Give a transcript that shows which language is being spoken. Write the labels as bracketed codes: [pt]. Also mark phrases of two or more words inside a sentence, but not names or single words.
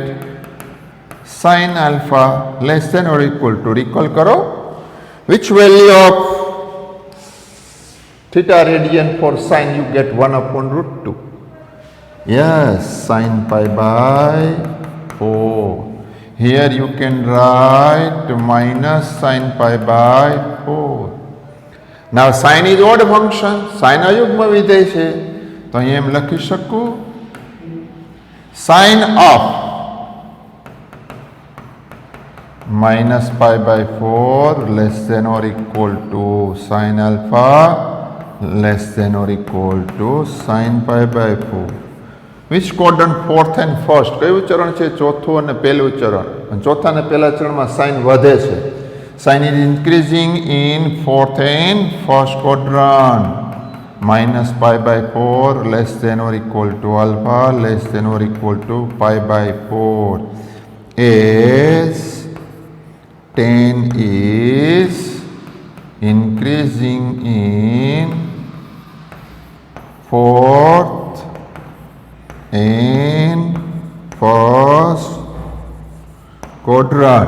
[en] Sin alpha less than or equal to, recall karo, which value of theta radian for sin you get? 1 upon root 2. Yes, sin pi by 4. Here you can write minus sin pi by 4. Now sin is odd function, sin [gu] અયુગ્મ વિધેય છે, તો અહીં એમ લખી શકું [en] sin of minus pi by 4 less than or equal to sin alpha less than or equal to sin pi by 4. Which quadrant? fourth and first. [gu] કયું ચરણ છે? ચોથું અને પહેલું ચરણ. ચોથા અને પહેલા ચરણમાં સાઇન વધે છે. [en] Sin is increasing in fourth and first quadrant. Minus pi by 4 less than or equal to alpha less than or equal to pi by 4. As 10 is increasing in fourth and first quadrant.